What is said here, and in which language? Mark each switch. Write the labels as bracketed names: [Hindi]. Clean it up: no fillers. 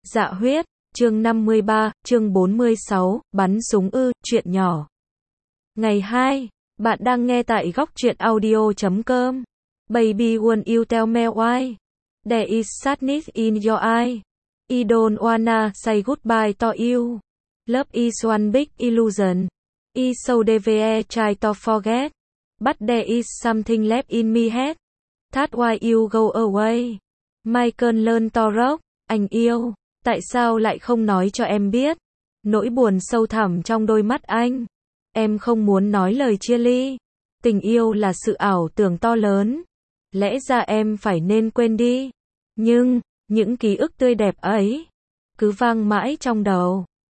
[Vietnamese] Dạ huyết, chương 53, chương 46, bắn súng ư, chuyện nhỏ. Ngày 2, bạn đang nghe tại góc truyện audio.com. [English] Baby, when you tell me why, there is sadness in your eye. I don't wanna say goodbye to you. Love is one big illusion. I so devere try to forget. But there is something left in me head. That's why you go away. Michael learn to rock, anh yêu. [Vietnamese] Tại sao lại không nói cho em biết? Nỗi buồn sâu thẳm trong đôi mắt anh. Em không muốn nói lời chia ly. Tình yêu là sự ảo tưởng to lớn. Lẽ ra em phải nên quên đi. Nhưng, những ký ức tươi đẹp ấy cứ vang mãi trong đầu.